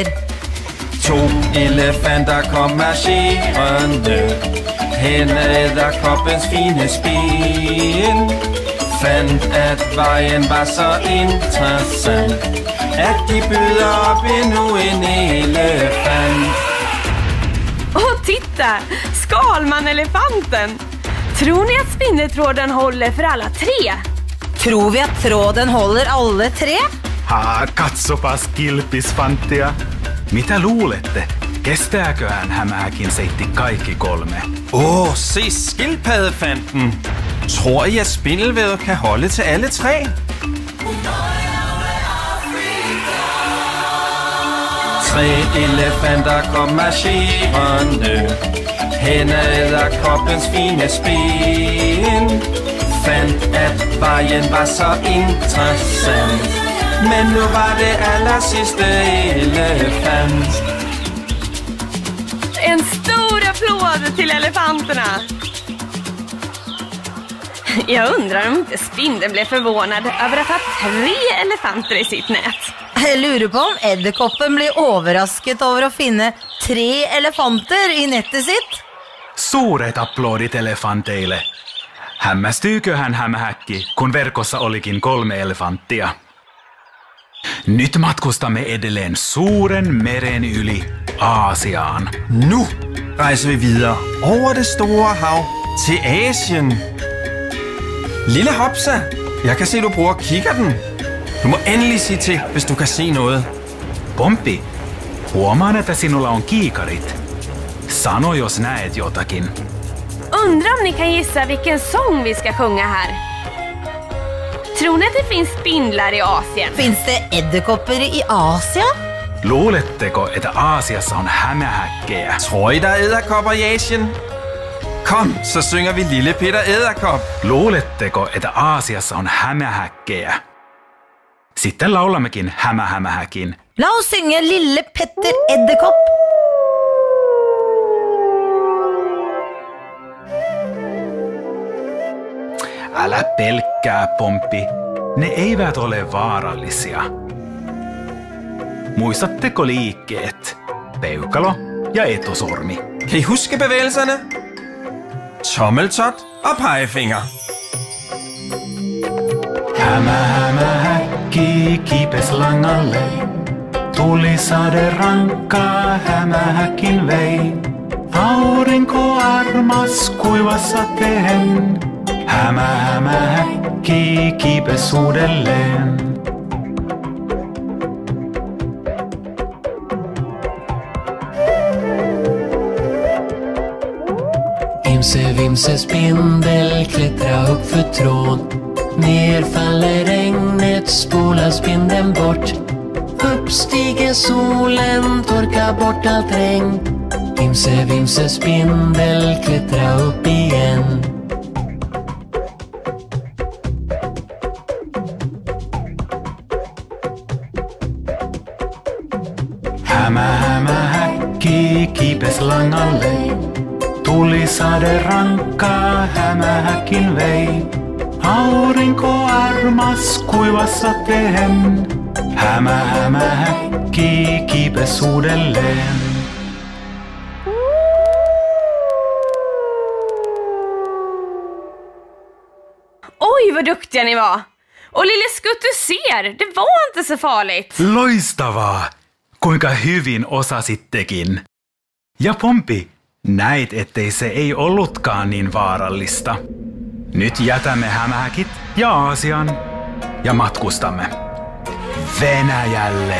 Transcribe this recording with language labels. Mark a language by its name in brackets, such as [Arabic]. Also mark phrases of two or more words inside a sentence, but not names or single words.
[Danish] 2 elefanter kom marcherende hen ad edderkoppens fine spil. Fandt at vejen var så interessant, at de byder op endnu en elefant. [Swedish] Och titta! Skalman-elefanten! Tror ni att spinnetråden håller för alla 3? [Norwegian] Tror vi at tråden holder alle 3? [Finnish] Katsopas kilpisfanttia. Mitä luulette? Kestääköhän hämähäkin seitti kaikki 3? [Danish] Se skildpaddefanten. Tror I, at spindelvævet kan holde til alle 3? 3 elefanter kom marcherende hen ad edderkoppens fine spil. Fandt at vejen var så interessant, men nu var det aller sidste elefant. [Swedish] En stor applåd till elefanterna! Jag undrar om inte spindeln blev förvånad över att ha 3 elefanter i sitt nät. [Norwegian] Jeg lurer på om edderkoppen blir overrasket over å finne 3 elefanter i nettet sitt. [Finnish] Suuret aplodit elefanteille. Hämmästyyköhän hämähäkki, kun verkossa olikin 3 elefanttia? Nyt matkustamme edelleen suuren meren yli Aasiaan. [Danish] Nu rejser vi videre over det store hav til Asien. Lille Hopsa, jeg kan se, du bruger kikkerten. Du må endelig sige til, hvis du kan se noget. [Finnish] Pomppi, huomaan, että sinulla on kiikarit. Sano, jos näet jotakin. [Swedish] Undrar om ni kan gissa vilken sång vi ska sjunga här. Tror ni att det finns spindlar i Asien? [Norwegian] Finns det edderkopper i Asia? [Finnish] Luuletteko, että Aasiassa on hämähäkkejä? [Danish] Tror I, der er edderkopper i Asien? Kom, så synger vi Lille Peter Edderkop. [Finnish] Luuletteko, että Aasiassa on hämähäkkejä? Sitten laulammekin hämähämähäkin. [Norwegian] La oss synge Lille Petter Edderkopp. [Finnish] Älä pelkkää, Pomppi. Ne eivät ole vaarallisia. Muistatteko liikkeet? Peukalo ja etusormi. Kan I huske bevægelserne? Tommeltot og pegefinger. Hämähämähäkki kipes langalle. Tuli sade rankkaa hämähäkin vei. Aurinko armas kuivassa sateen. Hämähämähäkki kipes uudelleen. [Swedish] Imse vimse spindel klättra upp för tråd. Ner faller regnet, spolar spindeln bort. Upp stiger solen, torkar bort allt regn. Imse vimse spindel klättra upp igen. [Finnish] Hämähämähäkki kipes langalle. Tuli sade rankkaa hämähäkin vei. Aurinko armas kuivassa sateen. Hämähämähäkki kipes uudelleen. [Swedish] Oj, vad duktiga ni var! Och lille Skutt, du ser, det var inte så farligt. [Finnish] Loistavaa! Kuinka hyvin osasittekin. Ja Pomppi, näit, ettei se ei ollutkaan niin vaarallista. Nyt jätämme hämähäkit ja Aasian ja matkustamme Venäjälle.